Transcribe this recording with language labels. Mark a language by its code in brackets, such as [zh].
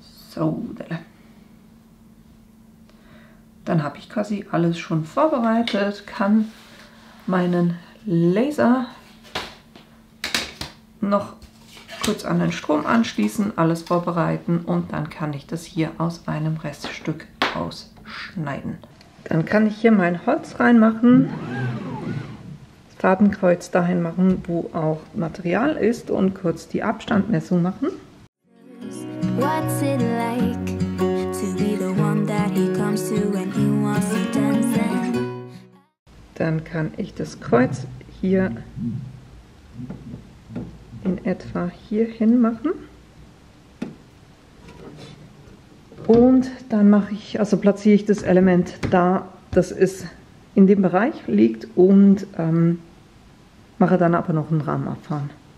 [de] So, dann habe ich quasi alles schon vorbereitet, kann meinen Laser noch kurz an den Strom anschließen, alles vorbereiten und dann kann ich das hier aus einem Reststück ausschneiden. Dann kann ich hier mein Holz reinmachen, das Fadenkreuz dahin machen, wo auch Material ist und kurz die Abstandmessung machen. [en] What's it like to be the one that he comes to when he wants to dance? [de] Dann kann ich das Kreuz hier in etwa hier hin machen. Und dann mache ich, also platziere ich das Element da, das ist in dem Bereich liegt und mache dann aber noch einen Rahmen abfahren.